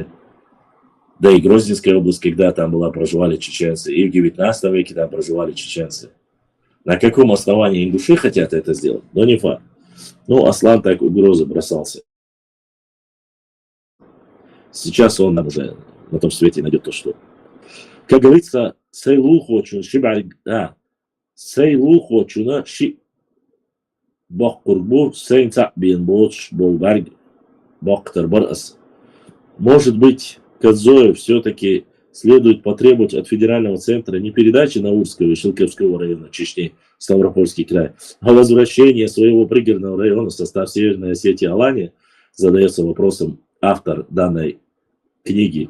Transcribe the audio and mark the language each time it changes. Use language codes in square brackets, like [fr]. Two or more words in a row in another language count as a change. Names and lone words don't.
[ru] Да и Грозненская область, когда там была, проживали чеченцы. И в 19 веке там проживали чеченцы. На каком основании ингуши хотят это сделать? Но не факт. Ну, Аслан так угрозы бросался. Сейчас он нам уже на том свете найдет то, что. Как говорится, [ce] сейлухо чуна ши бахкурбу сейнца бенбоч болбарг бахтар барас. [ru] Может быть, Кадзоев все-таки следует потребовать от федерального центра не передачи Наурского и Шилковского района Чечни, Ставропольский край, а возвращение своего пригородного района в состав Северной Осетии Алании, задается вопросом автор данной книги.